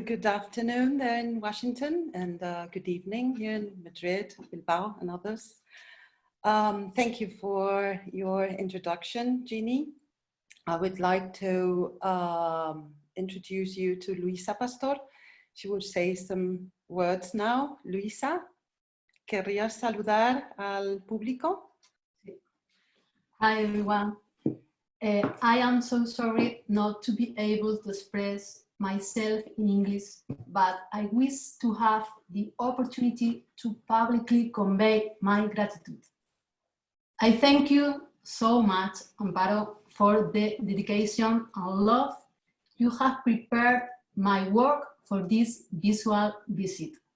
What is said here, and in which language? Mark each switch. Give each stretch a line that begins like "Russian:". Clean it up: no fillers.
English: Good afternoon there in Washington, and good evening here in Madrid, Bilbao, and others. Thank you for your introduction, Jeannie. I would like to introduce you to Luisa Pastor. She will say some words now.
Spanish: Luisa, ¿querrías saludar al público?
English: Hi, everyone. I am so sorry not to be able to express myself in English, but I wish to have the opportunity to publicly convey my gratitude. I thank you so much, Amparo, for the dedication and love you have prepared my work for this visual visit.